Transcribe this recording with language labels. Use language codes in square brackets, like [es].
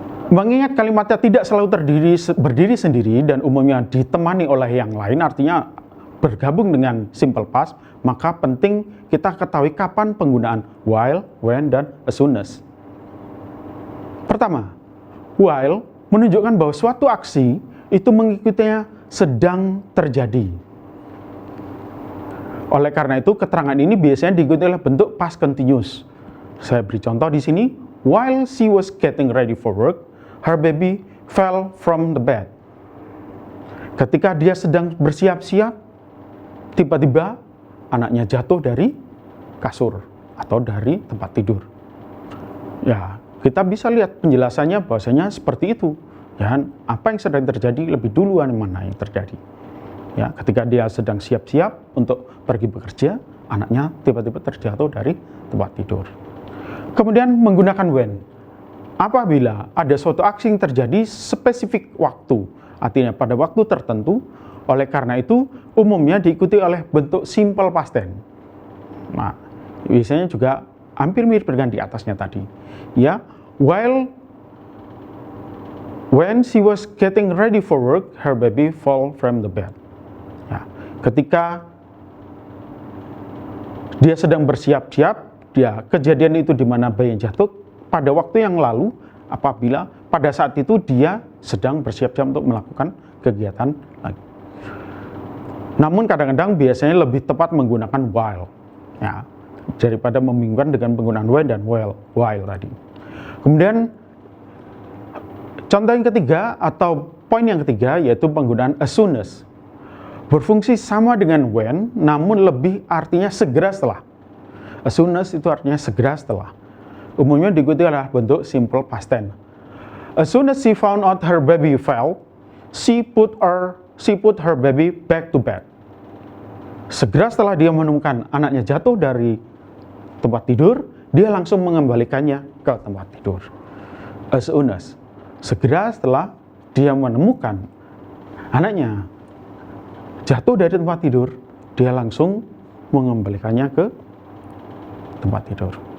[id] Mengingat kalimatnya tidak selalu berdiri sendiri dan umumnya ditemani oleh yang lain, artinya bergabung dengan simple past, maka penting kita ketahui kapan penggunaan while, when, dan as soon as. Pertama, while menunjukkan bahwa suatu aksi itu mengikutinya sedang terjadi. Oleh karena itu, keterangan ini biasanya diikuti oleh bentuk past continuous. Saya beri contoh di sini. [en] While she was getting ready for work, her baby fell from the bed. [id] Ketika dia sedang bersiap-siap, tiba-tiba anaknya jatuh dari kasur atau dari tempat tidur. Ya, kita bisa lihat penjelasannya bahwasanya seperti itu. Dan apa yang sedang terjadi lebih duluan mana yang terjadi. Ya, ketika dia sedang siap-siap untuk pergi bekerja, anaknya tiba-tiba terjatuh dari tempat tidur. Kemudian menggunakan when. Apabila ada suatu aksi yang terjadi spesifik waktu, artinya pada waktu tertentu, oleh karena itu umumnya diikuti oleh bentuk simple past tense. Nah, biasanya juga hampir mirip dengan di atasnya tadi. Ya, [en] when she was getting ready for work, her baby fell from the bed. [id] Ya, ketika dia sedang bersiap-siap, kejadian itu di mana bayi jatuh pada waktu yang lalu, apabila pada saat itu dia sedang bersiap-siap untuk melakukan kegiatan lagi. Namun kadang-kadang biasanya lebih tepat menggunakan while, ya, daripada membingungkan dengan penggunaan when dan while tadi. Kemudian contoh yang ketiga atau poin yang ketiga yaitu penggunaan as soon as. Berfungsi sama dengan when, namun lebih artinya segera setelah. As soon as itu artinya segera setelah. Umumnya diikuti oleh bentuk simple past tense. [en] As soon as she found out her baby fell, she put her baby back to bed. [id] Segera setelah dia menemukan anaknya jatuh dari tempat tidur, dia langsung mengembalikannya ke tempat tidur. As soon as. Segera setelah dia menemukan anaknya jatuh dari tempat tidur, dia langsung mengembalikannya ke tempat tidur.